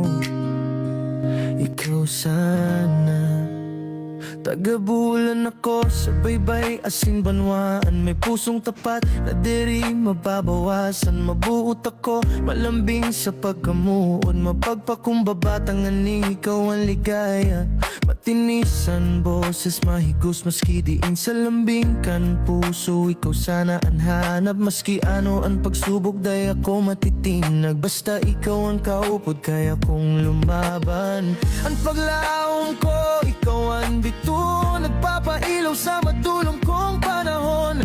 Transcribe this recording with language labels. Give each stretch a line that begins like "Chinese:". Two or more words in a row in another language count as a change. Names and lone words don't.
Bikol: Ikaw sana tagabulan ako sa baybay asin banwaan. May pusong tapat na diri mababawasan. Mabuot ako malambing sa pagkamuod. Mapagpakumbabatan nganing ikaw ang ligaya. Matinisan boses mahigos maski diin sa lambing kan puso. Ikaw sana ang hanap maski ano ang pagsubok. Day ako matitinag basta ikaw ang kaupod.
Filipino: Kaya kong lumaban ang paglaong ko.
Bikol: Ikaw ang bituon nagpapailaw sa madulong kong panahon.